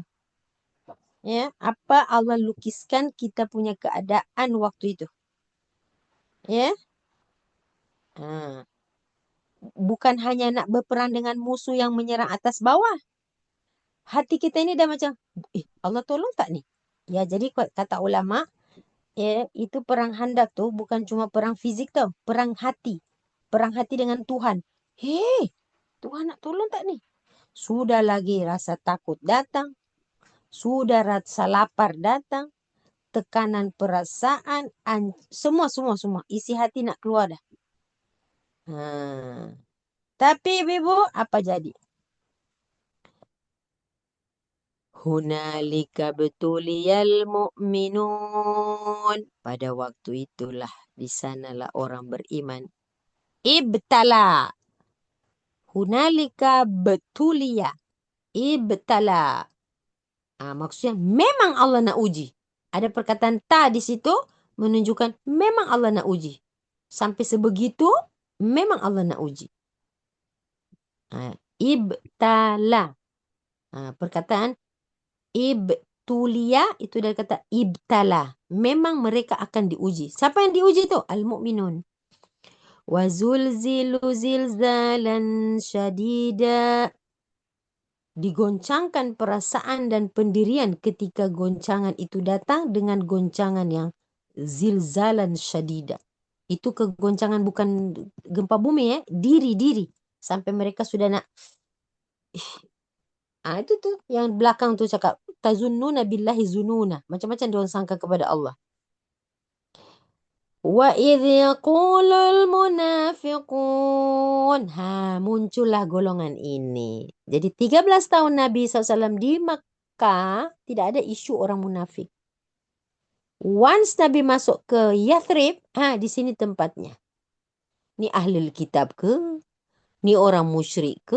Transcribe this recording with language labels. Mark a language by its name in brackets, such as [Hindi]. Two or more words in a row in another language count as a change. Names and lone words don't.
[Malay] Ya, apa Allah lukiskan kita punya keadaan waktu itu? Ya. Bukan hanya nak berperang dengan musuh yang menyerang atas bawah. hati kita ini dah macam, Allah tolong tak nih? Ya, jadi kata ulama, itu perang Handak tuh bukan cuma perang fisik tau, perang hati. Perang hati dengan Tuhan. Hei, Tuhan nak tolong tak nih? Sudah lagi rasa takut datang, sudah rasa lapar datang, tekanan perasaan, semua. Isi hati nak keluar dah. Tapi ibu apa jadi? [Arabic] هنالك ابتلي المؤمنون. [Malay] Pada waktu itulah di sanalah orang beriman. [Arabic] ابتلى. هنالك ابتلي. ابتلى. [Malay] Maksudnya memang Allah nak uji. Ada perkataan ta di situ menunjukkan memang Allah nak uji. Sampai sebegitu memang Allah nak uji. Ibtala. Perkataan ibtulia itu dari kata ibtala. Memang mereka akan diuji. Siapa yang diuji itu? Al-mu'minun. [Arabic] وزلزلوا زلزالا شديدا. [Malay] Digoncangkan perasaan dan pendirian ketika goncangan itu datang dengan goncangan yang [Arabic] زلزالا شديدا. [Malay] Itu kegoncangan bukan gempa bumi diri. Sampai mereka sudah nak itu tuh yang belakang tuh cakap [Arabic] تظنون بالله الظنونا. [Malay] Macam-macam dia orang sangka kepada Allah. [Arabic] وإذ يقول المنافقون. [Malay] Muncullah golongan ini. Jadi 13 tahun Nabi SAW di Makkah tidak ada isu orang munafik. Once Nabi masuk ke Yathrib, di sini tempatnya. Ni ahli kitab ke? Ni orang musyrik ke?